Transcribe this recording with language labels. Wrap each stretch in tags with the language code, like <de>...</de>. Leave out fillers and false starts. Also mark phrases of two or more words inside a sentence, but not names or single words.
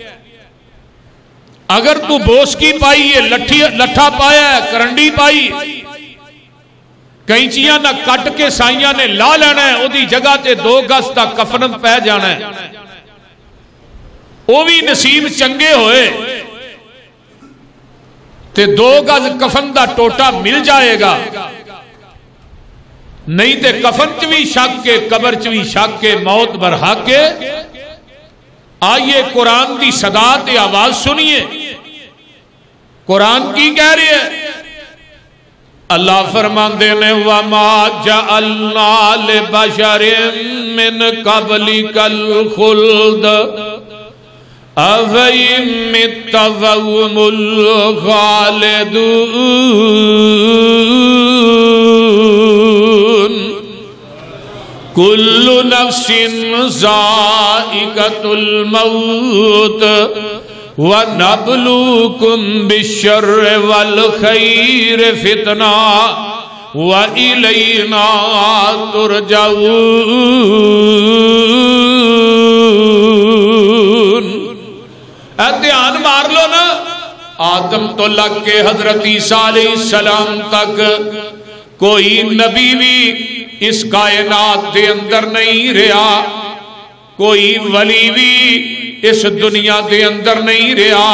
<pa>اگر تو بوسکی پائی ہے، لٹھا پایا ہے، کرنڈی پائی، کینچیاں نہ کٹ کے سائیاں نے لا لینا ہے، او دی جگہ تے 2 گز دا کفن پہ جانا ہے، وہ بھی نصیب چنگے ہوئے تے 2 گز کفن دا ٹوٹا مل جائے گا، نہیں تے کفن چ بھی شک کے، قبر چ بھی شک کے، موت برحق کے۔ آئیے قرآن دی صدا تے آواز سنیے، قرآن کی کہہ رہی ہے؟ اللہ فرماندے نے</pa> <ar>وَمَا جَعَلْنَا لِبَشَرٍ مِّن قَبْلِكَ الْخُلْدَ أَفَإِن مِّتَّ فَهُمُ الْخَالِدُونَ كُلُّ نَفْسٍ ذَائِقَةُ الْمَوْتِ وَنَبْلُوكُمْ بِالشَّرِّ وَالْخَيْرِ فِتْنَةً وَإِلَيْنَا تُرْجَعُونَ۔</ar> <pa>دھیان مار لو نا، آدم تو لگ کے حضرت عیسیٰ علیہ السلام تک کوئی نبی بھی اس کائنات دے اندر نہیں رہا، کوئی ولی بھی اس دنیا دے اندر نہیں رہا۔</pa>